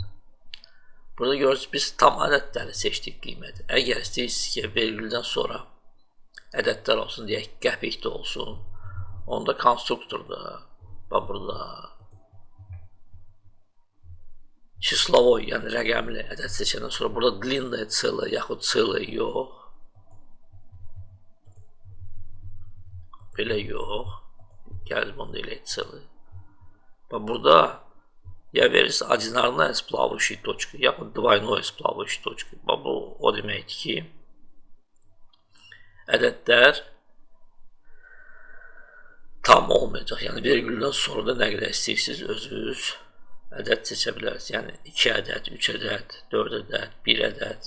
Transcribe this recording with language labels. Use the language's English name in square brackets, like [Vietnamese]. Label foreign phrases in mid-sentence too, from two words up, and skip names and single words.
[Azerbaijani] Burada görürsünüz biz tam ədədləri seçdik qiyməti. Əgər istəyirsiniz ki vergüldən sonra ədədlər olsun deyək ki qəpikdə olsun, onda konstruktorda və burada çislovoy yəni rəqəmli ədəd seçəndən sonra burada [Russian] длинная целая [Azerbaijani] yaxud целая yox. Belə yox. Gəlin bunu eləyək [Russian] целый. [Azerbaijani] Və burada ya verirsiniz [Russian] ординарная с плавающей точкой, yaxud двойной с плавающей точкой. [Azerbaijani] Bu o deməkdir ki, ədədlər tam olmayacaq. Yəni vergüldən sonra da nə qədər istəyirsiniz özünüz ədəd seçə bilərsiniz. Yəni 2 ədəd, 3 ədəd, 4 ədəd, 1 ədəd.